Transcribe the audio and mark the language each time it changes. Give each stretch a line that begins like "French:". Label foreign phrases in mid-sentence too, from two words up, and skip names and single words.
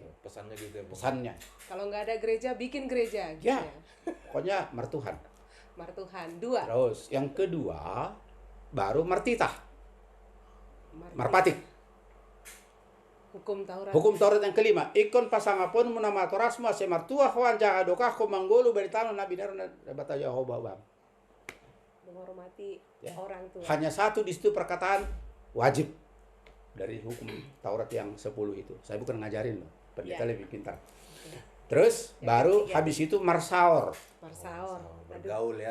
Indonesian: Pesannya gitu ya, Bung. Pesannya. Kalau nggak ada gereja, bikin gereja. Gitu Ya. ya. Pokoknya mertuhan. Martuhan. 2. Terus yang kedua baru mertitah, Marti. marpatik. Hukum Taurat. Hukum Taurat yang kelima,
Batak Simalungun: ikon pasangapun munamatoras ma semartua kawan jaga dokah ko manggolu beritano nabi darun bata Yehova bang.
Indonesian: Menghormati Ya. orang tua. Hanya satu di situ perkataan wajib dari hukum Taurat yang 10 itu. Saya bukan ngajarin loh, pendeta Ya. lebih pintar. Terus Yang baru ketiga. habis itu marsaor, Marsaor. Aduh. Bergaul ya.